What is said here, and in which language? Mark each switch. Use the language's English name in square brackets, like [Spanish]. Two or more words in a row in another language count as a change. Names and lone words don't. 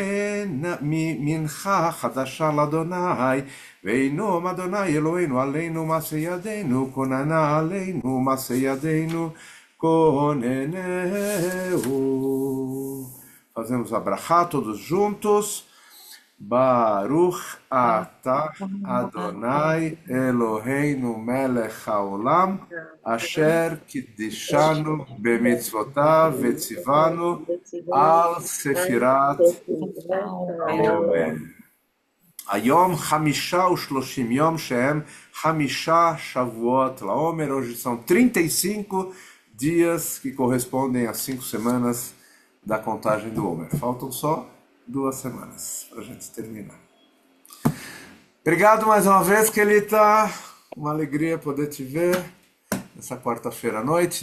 [Hebrew] מנחה חדשה לאדוני, וינום אדוני אלוהינו עלינו מעשה ידינו, כוננה עלינו מעשה ידינו, Koneneu. [Portuguese] Fazemos a brachá todos juntos. [Hebrew] ברוך אתה אדוני אלוהינו מלך העולם אשר קידשנו במצוותיו וציוונו על ספירת העומר. היום חמישה ושלושים יום שהם חמישה שבועות לעומר. [Portuguese] Hoje são 35 dias que correspondem a 5 semanas da contagem do Homer. Faltam só 2 semanas para a gente terminar. Obrigado mais uma vez, Kelita. Uma alegria poder te ver nessa quarta-feira à noite.